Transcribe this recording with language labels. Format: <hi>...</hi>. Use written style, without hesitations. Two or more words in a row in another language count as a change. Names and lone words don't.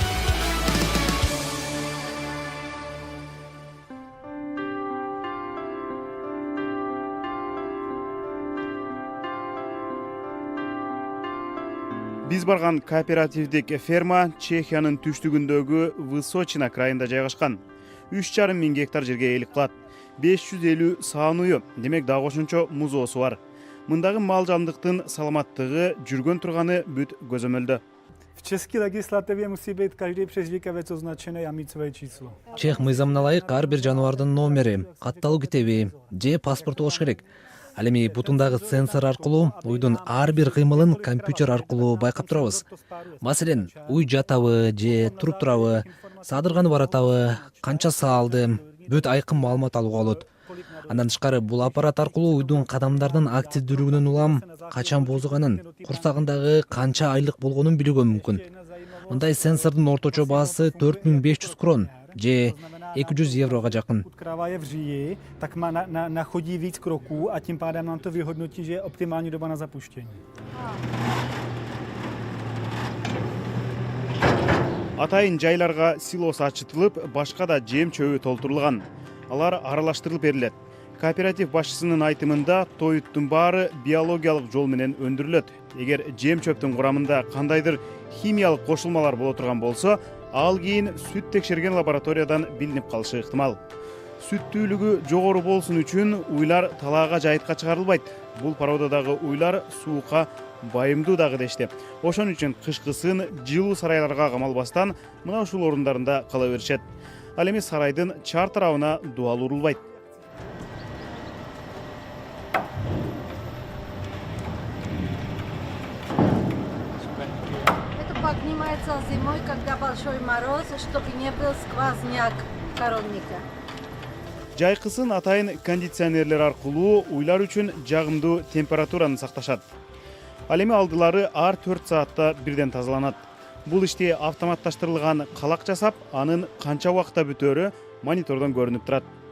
<ky>Биз барган кооперативдик ферма Чехиянын түштүгүндөгү Высочина крайында жайгашкан. 3,5 миң гектар жерге ээлик кылат. 550 сааную, демек дагы ошончо музоосу бар. Мындагы мал жандыктын саламаттыгы жүргөн турганы бүт көзөмөлдө.</ky> <cs>V české legislativě musí být každý přežvíkavec označený a mít své číslo.</cs> <ky>Чех мыйзамына ылайык ар бир жаныбардын номери, катталуу китеби же паспорту болуш керек. Ал эми бутундагы сенсор аркылуу уйдун ар бир кыймылын компьютер аркылуу байкап турабыз. Маселен, уй жатабы же туруп турабы, саадырганы баратабы, канча саалды, бүт айкын маалымат алууга болот. Андан тышкары бул аппарат аркылуу уйдун кадамдардын активдүүлүгүнөн улам, качан боозуганын, курсагындагы канча айлык болгонун билүүгө мүмкүн. Мындай сенсордун орточо баасы 4500 крон же 200 еврога жакын.</ky> <cs>Kráva je v říji, tak nachodí víc kroků a tím pádem nám to vyhodnotí, že je optimální doba na zapuštění.</cs> <ky>Атайын жайларга силос ачытылып, башка да жем чөбү толтурулган. Алар аралаштырылып берилет. Кооператив башчысынын айтымында тоюттун баары биологиялык жол менен өндүрүлөт. Эгер жем чөптүн курамында кандайдыр химиялык кошулмалар боло турган болсо, ал кийин сүт текшерген лабораториядан билинип калышы ыктымал. Сүттүүлүгү жогору болсун үчүн уйлар талаага жайытка чыгарылбайт. Бул породадагы уйлар суукка байымдуу дагы дешти. Ошон үчүн кышкысын жылуу сарайларга камалбастан мына ушул орундарында кала беришет. Ал эми сарайдын чар тарабына дуал урулбайт.</ky> <ru>Это поднимается зимой, когда большой мороз, чтобы не был сквозняк коровника.</ru> <ky>Жайкысын атайын кондиционерлер аркылуу уйлар үчүн жагымдуу температураны сакташат. Ал эми алдылары ар 4 саатта бирден тазаланат. Бул ишти автоматташтырылган калак жасап, анын канча убакытта бүтөөрү монитордон көрүнүп турат.</ky>